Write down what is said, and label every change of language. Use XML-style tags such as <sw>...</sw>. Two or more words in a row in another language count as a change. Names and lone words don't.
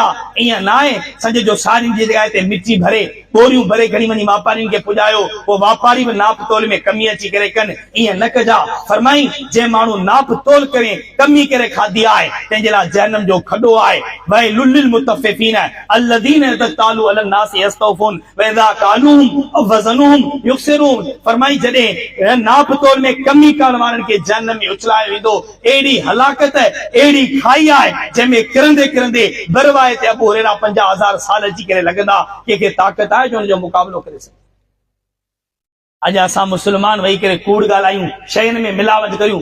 <sd>ईअं न आहे संज जो साड़ियुनि जी जॻह ते मिटी भरे बोरियूं भरे खणी वञी वापारियुनि खे पुॼायो, पोइ वापारी बि नाप तोल में कमी अची करे कनि, ईअं न कजा। फरमाई जंहिं माण्हू नाप तोल करे कमी करे खाधी आहे तंहिंजे लाइ जहन्नम जो खॾो आहे।</sd> <ar>ويل للمطففين الذين إذا اكتالوا على الناس يستوفون وإذا كالوهم أو وزنوهم يخسرون.</ar> <sd>फरमाई जॾहिं नाप तोल में कमी करण वारनि खे जहन्नम में उछलायो वेंदो। एड़ी हलाकत, एड़ी खाई आहे जंहिंमें किरंदे किरंदे बरवाए ते अबू हुरैरा 50,000 साल अची करे लॻंदा। कंहिंखे ताक़त आहे जो हुनजो मुक़ाबिलो करे सघे? अॼु असां मुस्लमान वेही करे कूड़ ॻाल्हायूं, शयुनि में मिलावट करियूं।</sd>